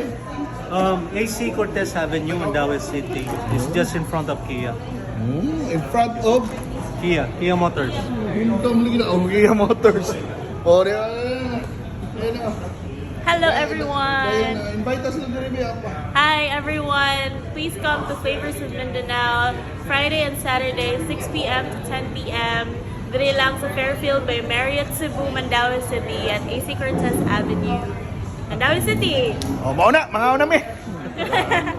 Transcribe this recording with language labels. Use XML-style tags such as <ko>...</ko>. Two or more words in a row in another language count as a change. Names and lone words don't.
<en>AC Cortez Avenue, Mandaue City. It's just in front of Kia. In front of Kia Motors.</en> <ceb>Hintong lagi na Kia Motors. O di ba?</ceb> <en>Hello everyone! Invite us</en> <ceb>na diri ba pa.</ceb> <en>Hi everyone! Please come to Flavors of Mindanao Friday and Saturday 6 p.m. to 10 p.m.</en> <ceb>Diri lang sa Fairfield by Marriott Cebu, Mandaue City at AC Cortez Avenue. Mandaue City! O mao na, mga una mi.</ceb>